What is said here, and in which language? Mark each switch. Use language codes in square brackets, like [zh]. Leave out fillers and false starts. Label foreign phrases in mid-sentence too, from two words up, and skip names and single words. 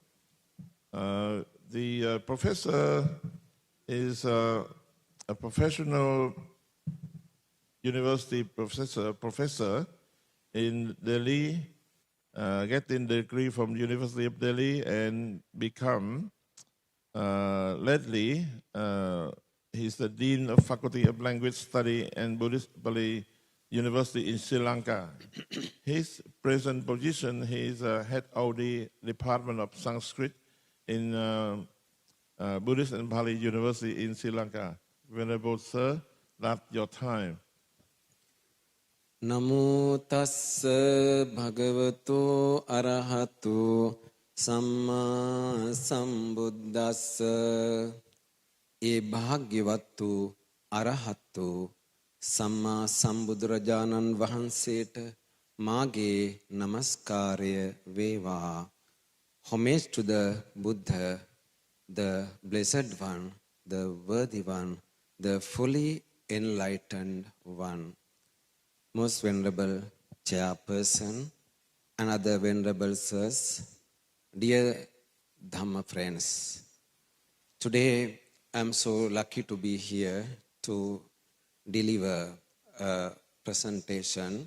[en] The professor is a professional university professor in Delhi, getting the degree from University of Delhi and become lately he's the Dean of Faculty of Language Study and Buddhist Bali University in Sri Lanka. His present position, he is head of the Department of Sanskrit in Buddhist and Bali University in Sri Lanka. Venerable Sir, that's your time. [pi] Namo tassa bhagavato arahato samma sambuddhassa. [si] ඒ භාග්‍යවත් අරහත් සම්මා සම්බුද්ධ රාජාණන් වහන්සේට මාගේ නමස්කාරය වේවා. [en] Homage to the Buddha, the Blessed One, the Worthy One, the fully enlightened One. Most Venerable Chairperson and other Venerable Sirs, dear Dhamma friends, today I'm so lucky to be here to deliver a presentation.